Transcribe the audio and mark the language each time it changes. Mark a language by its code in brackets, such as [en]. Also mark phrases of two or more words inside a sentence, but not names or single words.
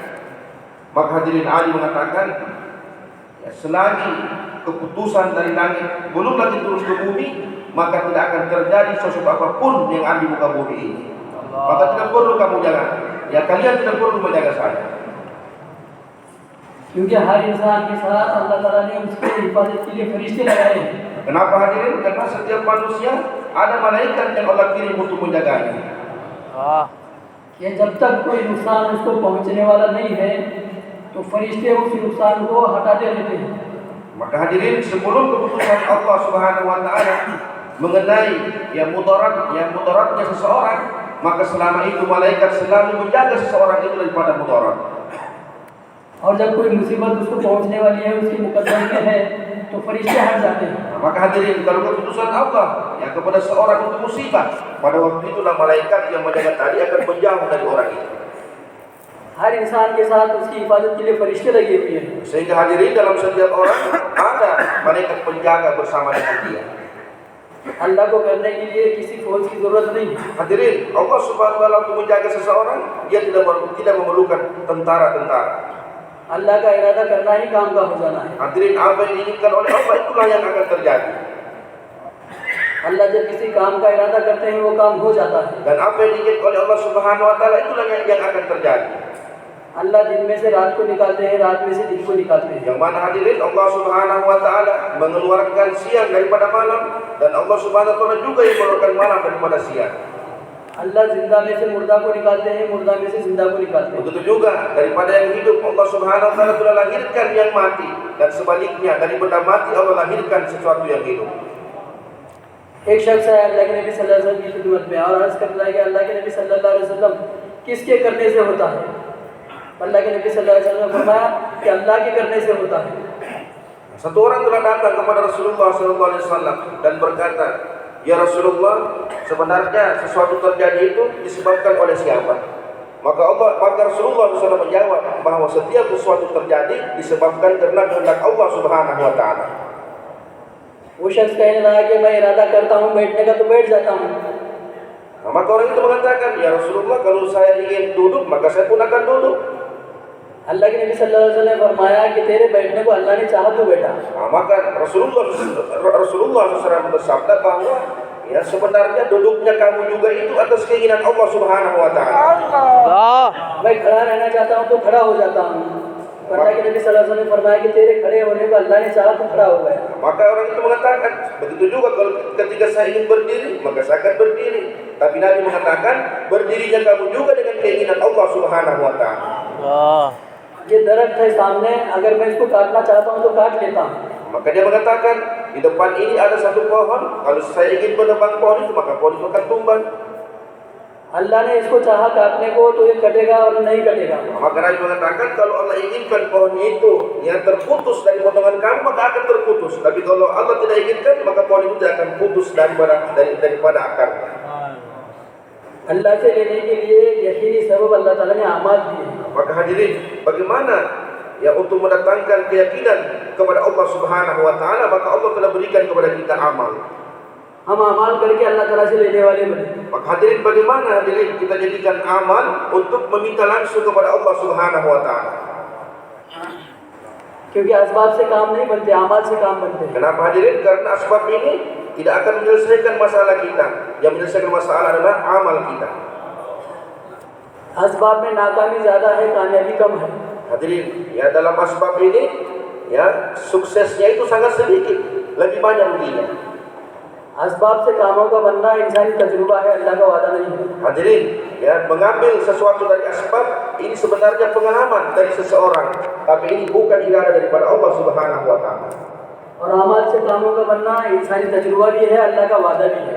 [id] Maka hadirin, Ali mengatakan, ya, selagi keputusan dari langit belum lagi turun ke bumi, maka tidak akan terjadi sesuatu apapun yang ada di muka bumi ini. Maka tidak perlu kamu jaga. Ya, kalian tidak perlu menjaga saya. [hi] क्योंकि हर इंसान के साथ अल्लाह ताला ने उसके हिफाजत के लिए फरिश्ते लगाए। [id] Kenapa hadirin? Karena setiap manusia ada malaikat yang Allah kirim untuk menjaganya. [hi] ये जब तक कोई नुकसान उसको पहुंचने वाला नहीं है, तो फरिश्ते उस नुकसान को हटाते रहते हैं। [id] Maka hadirin, sebelum keputusan Allah [ar] سبحانه وتعالى [id] mengenai yang mudaratnya seseorang, maka selama itu malaikat selalu menjaga seseorang itu daripada mudarat. [hi] और जब कोई मुसीबत उसको पहुंचने वाली है, उसके मुकद्दर में है, तो फरिश्ते हट जाते हैं। [id] Maka hadirin, kalau keputusan Allah yang kepada seorang untuk musibah, pada waktu itulah malaikat yang menjaga tadi akan menjauh dari orang itu. [hi] हर इंसान के साथ उसकी हिफाजत के लिए फरिश्ते लगे हुए हैं। [id] Sehingga hadirin, dalam setiap orang ada malaikat penjaga bersama dengan dia. [hi] अल्लाह को करने के लिए किसी फौज की जरूरत नहीं है। [id] Hadirin, Allah [ar] سبحانه وتعالى [id] untuk menjaga seseorang, dia tidak memerlukan tentara-tentara. [hi] अल्लाह का इरादा करना ही काम का हो जाना है। [id] Hadirin, apa yang diinginkan oleh Allah itulah yang akan terjadi. [hi] अल्लाह जब किसी काम का इरादा करते हैं, वो काम हो जाता है। [id] Dan apa yang diinginkan oleh Allah [ar] سبحانه وتعالى [id] itulah yang akan terjadi. [hi] अल्लाह दिन में से रात को निकालते हैं, रात में से दिन को निकालते हैं। [id] Yang mana hadirin, Allah [ar] سبحانه وتعالى [id] mengeluarkan siang daripada malam, dan Allah [ar] سبحانه وتعالى [id] juga yang mengeluarkan malam daripada siang. [hi] अल्लाह जिंदा में से मुर्दा को निकालते हैं, मुर्दा में से जिंदा को निकालते हैं। [id] Begitu juga daripada yang hidup Allah [ar] سبحانه وتعالى [id] telah lahirkan yang mati, dan sebaliknya dari benda mati Allah lahirkan sesuatu yang hidup. [hi] एक शख्स है अल्लाह के नबी [ar] صلى الله عليه وسلم [hi] की खिदमत में और अर्ज करता है कि अल्लाह के नबी [ar] صلى الله عليه وسلم [hi] किसके करने से होता है? अल्लाह के नबी [ar] صلى الله عليه وسلم [hi] ने फरमाया कि अल्लाह के करने से होता है। [id] Satu orang telah datang kepada Rasulullah SAW dan berkata, ya Rasulullah, sebenarnya sesuatu terjadi itu disebabkan oleh siapa? Maka Rasulullah SAW menjawab bahwa setiap sesuatu terjadi disebabkan karena kehendak Allah [ar] سبحانه وتعالى. [hi] वो शख्स कहने लगा कि मैं इरादा करता हूँ बैठने का तो बैठ जाता हूँ। [id] Maka orang itu mengatakan, ya Rasulullah, kalau saya ingin duduk maka saya pun akan duduk. [hi] अल्लाह के नबी [ar] صلى الله عليه وسلم [hi] ने फरमाया कि तेरे बैठने को अल्लाह ने चाहा तो बैठा। [id] Maka Rasulullah SAW bersabda bahwa ya sebenarnya duduknya kamu juga itu atas keinginan Allah [ar] سبحانه وتعالى. [hi] मैं खड़ा रहना चाहता हूँ तो खड़ा हो जाता हूँ। अल्लाह के नबी [ar] صلى الله عليه وسلم [hi] ने फरमाया कि तेरे खड़े होने को अल्लाह ने चाहा तो खड़ा हो गया। [id] Maka orang itu mengatakan, begitu juga kalau ketika saya ingin berdiri, maka saya akan berdiri. Tapi Nabi mengatakan, berdirinya kamu juga dengan keinginan Allah [ar] سبحانه وتعالى. [hi] ये दरख्त है सामने, अगर मैं इसको काटना चाहता हूँ तो काट लेता हूँ। [id] Maka dia mengatakan, di depan ini ada satu pohon, kalau saya ingin menebang pohon itu, maka pohon itu akan tumbang. [hi] अल्लाह ने इसको चाहा काटने को तो ये कटेगा और नहीं कटेगा। [id] Maka Nabi mengatakan, kalau Allah inginkan pohon itu yang terputus dari potongan kamu, maka akan terputus. Tapi kalau Allah tidak inginkan, maka pohon itu tidak akan putus daripada akarnya. [hi] अल्लाह से लेने के लिए यकीनी सबब अल्लाह ताला ने आमाद दिए। [id] Maka hadirin, bagaimana ya untuk mendatangkan keyakinan kepada Allah [ar] سبحانه وتعالى, [id] maka Allah telah berikan kepada kita amal. [hi] हम अमाल करके अल्लाह ताला से लेने वाले बने। [id] Maka hadirin, bagaimana hadirin kita jadikan amal untuk meminta langsung kepada Allah [ar] سبحانه وتعالى? [hi] क्योंकि असबाब से काम नहीं बनते, अमाल से काम बनते हैं। [id] Kenapa hadirin? Karena asbab ini tidak akan menyelesaikan masalah kita. Yang menyelesaikan masalah adalah amal kita. [hi] असबाब में नाकामी ज़्यादा है, कामयाबी कम है। [id] Hadirin, ya dalam asbab ini ya suksesnya itu sangat sedikit, lebih banyak ruginya. [hi] असबाब से कामों का बनना इंसानी तजुर्बा है, अल्लाह का वादा नहीं है। [id] Hadirin, ya mengambil sesuatu dari asbab ini sebenarnya pengalaman dari seseorang, tapi ini bukan iradah daripada Allah [ar] سبحانه وتعالى. [hi] और अमाल से कामों का बनना इंसानी तजुर्बा भी है, अल्लाह का वादा भी है।